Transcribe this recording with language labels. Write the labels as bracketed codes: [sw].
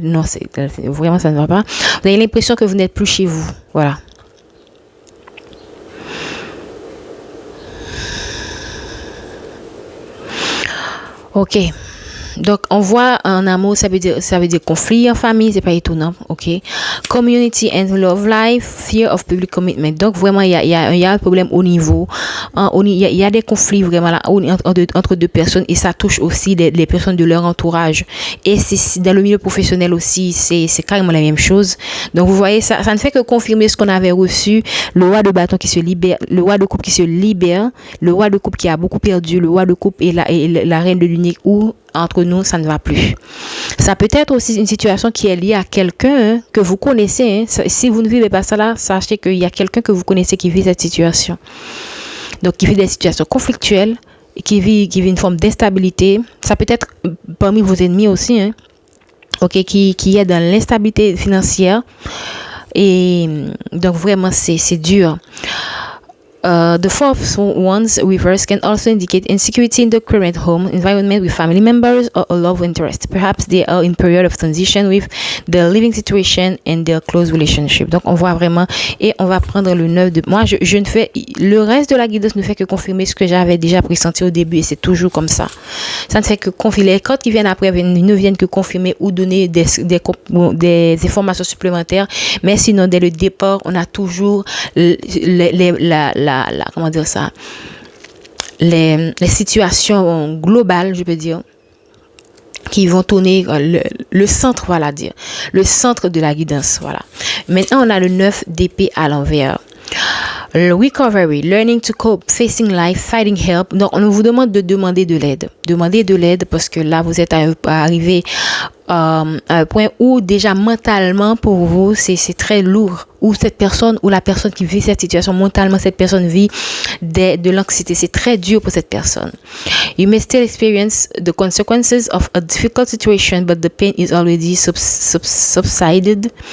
[fr] Non, vraiment, ça ne va pas. Vous avez l'impression que vous n'êtes plus chez vous. Voilà. Ok. Donc, on voit en amour, ça veut dire conflit en famille, c'est pas étonnant, ok. [en] Community and love life, fear of public commitment. [fr] Donc, vraiment, il y a un problème au niveau, il y a des conflits vraiment là, entre deux personnes, et ça touche aussi les personnes de leur entourage. Et c'est dans le milieu professionnel aussi, c'est carrément la même chose. Donc, vous voyez, ça ne fait que confirmer ce qu'on avait reçu. Le roi de bâton qui se libère, le roi de coupe qui se libère, le roi de coupe qui a beaucoup perdu, le roi de coupe et la reine de l'unique, où entre nous, ça ne va plus. Ça peut être aussi une situation qui est liée à quelqu'un que vous connaissez. Si vous ne vivez pas ça là, sachez qu'il y a quelqu'un que vous connaissez qui vit cette situation. Donc, qui vit des situations conflictuelles, qui vit une forme d'instabilité. Ça peut être parmi vos ennemis aussi, ok, qui est dans l'instabilité financière. Et donc, vraiment, c'est dur. [en] The fourth one's reverse can also indicate insecurity in the current home environment with family members or a love interest. Perhaps they are in period of transition with their living situation and their close relationship. [fr] Donc, on voit vraiment, et on va prendre le 9 de... Moi, je ne fais... Le reste de la guidance ne fait que confirmer ce que j'avais déjà pressenti au début, et c'est toujours comme ça. Ça ne fait que confirmer. Les cartes qui viennent après ne viennent que confirmer ou donner des informations supplémentaires, mais sinon, dès le départ, on a toujours comment dire ça, les situations globales, je peux dire, qui vont tourner le centre, voilà, dire le centre de la guidance, voilà. Maintenant, on a le 9 d'épée à l'envers. [en] Recovery, learning to cope, facing life, fighting help. [fr] Donc, on vous demande de demander de l'aide. Demandez de l'aide parce que là, vous êtes arrivé à un point où déjà mentalement pour vous, c'est très lourd. Ou cette personne, ou la personne qui vit cette situation, mentalement, cette personne vit de l'anxiété. C'est très dur pour cette personne. [en] You may still experience the consequences of a difficult situation, but the pain is already subsided.